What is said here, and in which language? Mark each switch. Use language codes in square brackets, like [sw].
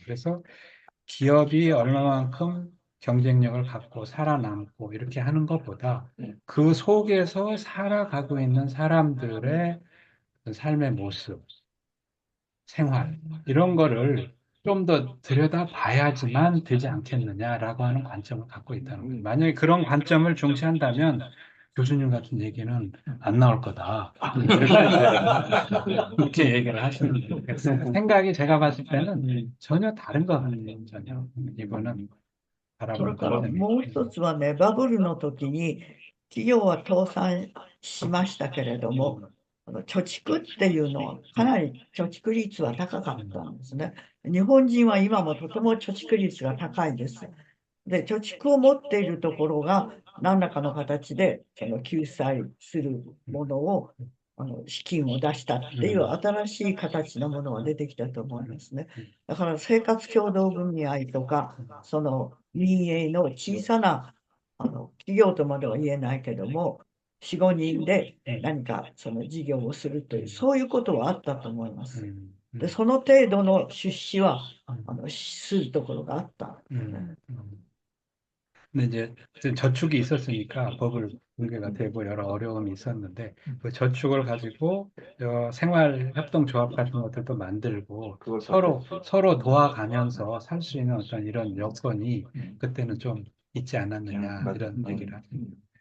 [ko] 그래서 기업이 얼마만큼 경쟁력을 갖고 살아남고 이렇게 하는 것보다 그 속에서 살아가고 있는 사람들의 삶의 모습, 생활, 이런 거를 좀 더 들여다봐야지만 되지 않겠느냐라고 하는 관점을 갖고 있다는 거예요. 만약에 그런 관점을 중시한다면 교수님 같은 얘기는 안 나올 거다. 이렇게 얘기를 하시는 거예요. 그래서 생각이 제가 봤을 때는 전혀 다른 것 같아요. 전혀. 이거는 [ja] それ [ko] 바라보는 [ja] から [ko] 관점이. [ja] もう一つはね、バブルの時に企業は倒産しましたけれども、貯蓄っていうのはかなり貯蓄率は高かったんですね。日本人は今もとても貯蓄率が高いです。で、貯蓄を持っているところが何らかの形でその救済するものを資金を出したっていう新しい形のものが出てきたと思いますね。だから生活協同組合とか、その民営の小さな企業とまでは言えないけども、4、5人で何かその事業をするという、そういうことはあったと思います。で、その程度の出資はするところがあった。 [ko] 근데 이제 저축이 있었으니까 법을 붕괴가 되고 여러 어려움이 있었는데 그 저축을 가지고 생활협동조합 같은 것들도 만들고 서로 도와가면서 살 수 있는 어떤 이런 여건이 그때는 좀 있지 않았느냐 이런 얘기를 하십니다.